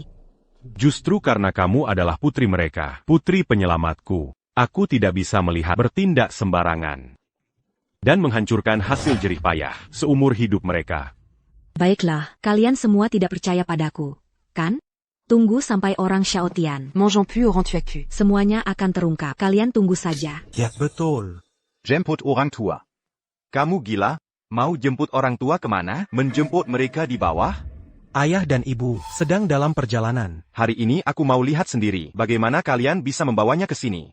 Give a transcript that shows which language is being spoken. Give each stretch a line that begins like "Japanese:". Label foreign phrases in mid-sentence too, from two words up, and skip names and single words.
Indonesian: Justru karena kamu adalah putri mereka, putri penyelamatku. Aku tidak bisa melihat bertindak sembarangan. Dan menghancurkan hasil jerih payah seumur hidup mereka. Baiklah, kalian semua tidak percaya padaku. Kan? Tunggu sampai orang Xiaotian. Mangeons plus au Rantuaku. Semuanya akan terungkap. Kalian tunggu saja. Ya, betul. Jemput orang tua. Kamu gila? Mau jemput orang tua kemana? Menjemput mereka di bawah? Ayah dan ibu sedang dalam perjalanan. Hari ini aku mau lihat sendiri bagaimana kalian bisa membawanya ke sini.